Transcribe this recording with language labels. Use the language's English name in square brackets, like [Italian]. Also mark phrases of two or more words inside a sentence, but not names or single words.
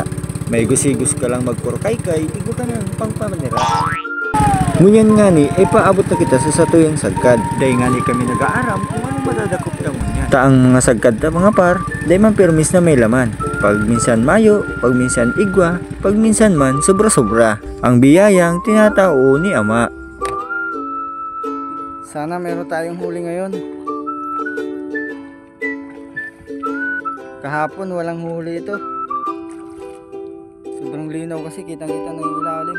[Bikol] May gusigos ka lang magkurkaykay, igo ka ng pangpamanira. Ngunyan nga ni, ay paabot na kita sa satuyang sagkad. Dahil nga ni kami nag-aaram kung anong madadakop na ngunyan. Taang mga sagkad na mga par, dahil man permis na may laman. Pag minsan mayo, pag minsan igwa, pag minsan man sobra-sobra. Ang biyayang tinatao ni Ama. [Filipino] Sana meron tayong huli ngayon. Kahapon walang huli ito. Sobrang linaw kasi, kitang-kita na yung ilalim.